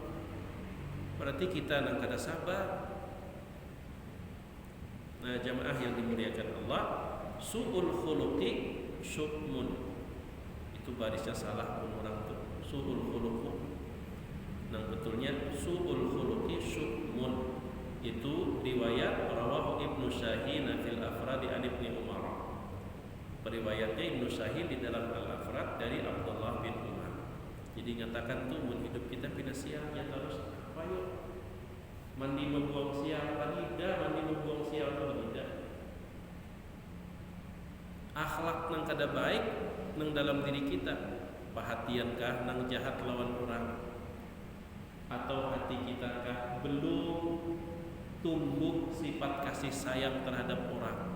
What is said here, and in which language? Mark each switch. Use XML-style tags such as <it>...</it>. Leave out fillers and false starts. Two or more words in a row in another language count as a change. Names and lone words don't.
<bjn>Berarti kita nang kada sabar. Nah, jamaah yang dimuliakan Allah,</bjn> <ar>su'ul khuluqi syukmun.</ar> <bjn>Itu barisnya salah pun orang tuh.</bjn> <ar>Su'ul khuluqu.</ar> <bjn>Nang betulnya</bjn> <ar>su'ul khuluqi syukmun.</ar> <id>Itu riwayat</id> <ar>rawahu Ibnu Shahin fil Afrad an Ibnu Umar.</ar> <id>Periwayatnya Ibnu Shahin di dalam Al-Afrad dari Abdullah bin Umar.</id> <bjn>Jadi nyatakan tuh mun hidup kita pina sialnya terus apa yuk?</bjn> <id>Mandi membuang sial tidak, mandi membuang sial tidak.</id> <bjn>Akhlak nang kada baik nang dalam diri kita. Perhatiankah nang jahat lawan orang? Atau hati kita kah belum tumbuh sifat kasih sayang terhadap orang?</bjn>